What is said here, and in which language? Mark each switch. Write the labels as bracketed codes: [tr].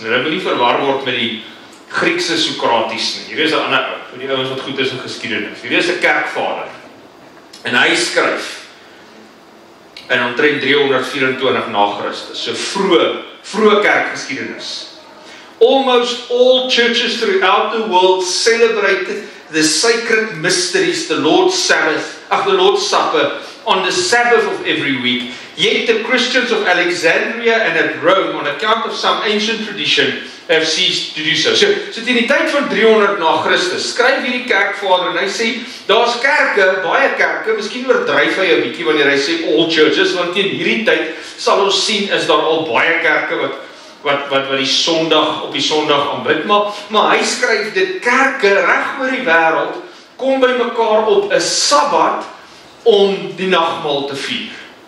[af] Nou moet nie verwar word met die Griekse Socrates nie. Hierdie is 'n ander ou, vir die ouens wat goed is in geskiedenis. Hierdie is 'n kerkvader. En hy skryf in omtrent 324 na Christus, so vroeë kerkgeskiedenis. [en] Almost all churches throughout the world celebrated the sacred mysteries, the Lord's Supper, on the Sabbath of every week. Yet the Christians of Alexandria and at Rome, on account of some ancient tradition, have ceased to do so. [af] So in die tyd van 300 na Christus, skryf hierdie kerkvader en hy sê, daar's kerke, baie kerke, miskien oordryf hy 'n bietjie wanneer hy sê [en] all churches, [af] want teen hierdie tyd sal ons sien is daar al baie kerke wat die Sondag op die Sondag aanbid, maar hy skryf dit kerke reg oor die wêreld kom by mekaar op 'n Sabbat om die nagmaal te vier.